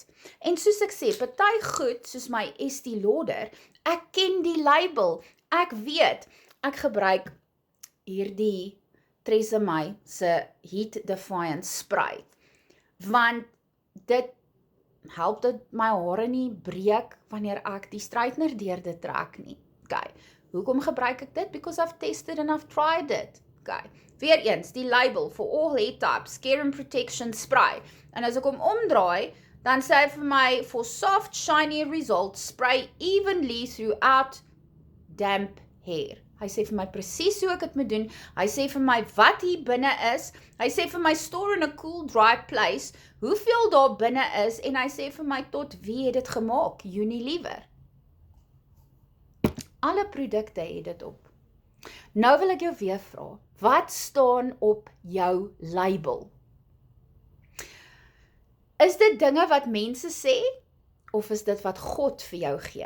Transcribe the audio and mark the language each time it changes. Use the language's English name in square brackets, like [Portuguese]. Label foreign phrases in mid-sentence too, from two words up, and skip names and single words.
[Afrikaans] En soos ek sê, party goed, soos my Estee Lauder, ek ken die label, ek weet, ek gebruik hierdie Tresemme se Heat Defiant spray, want dit help dit my hare nie breek wanneer ek die straightener deur dit trek nie. Okay, hoekom gebruik ek dit? [English] Because I've tested and I've tried it. [Afrikaans] Okay, weer eens, die label [English] for all hair types, care and protection spray. [Afrikaans] En as ek hom omdraai, dan sê hy vir my, [English] for soft, shiny results, spray evenly throughout damp hair. [Afrikaans] Hy sê vir my presies hoe ek dit moet doen, hy sê vir my wat hier binne is, hy sê vir my [English] store in a cool, dry place, [Afrikaans] hoeveel daar binne is, en hy sê vir my tot wie het dit gemaak, Unilever. Alle produkte het dit op. Nou wil ek jou weer vra, wat staan op jou label? Is dit dinge wat mense sê, of is dit wat God vir jou gee?